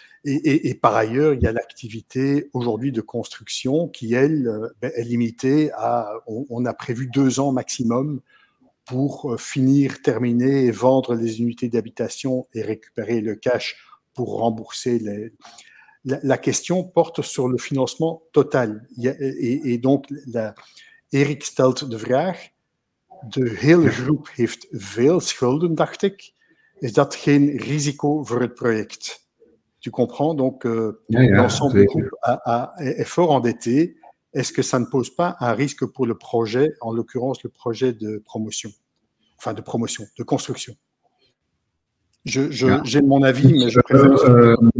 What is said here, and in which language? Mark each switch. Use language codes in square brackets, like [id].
[fr] Et par ailleurs, il y a l'activité aujourd'hui de construction qui, elle, est limitée à, on a prévu 2 ans maximum pour finir, terminer et vendre les unités d'habitation et récupérer le cash pour rembourser la question porte sur le financement total. [nl] Et donc, Erik stelt de vraag, de hele groep heeft veel schulden, dacht ik. Is dat geen risico voor het project? [fr] Tu comprends, donc l'ensemble du groupe est fort endetté. Est-ce que ça ne pose pas un risque pour le projet, en l'occurrence le projet de promotion, enfin de promotion, de construction? J'ai mon avis, mais je préfère...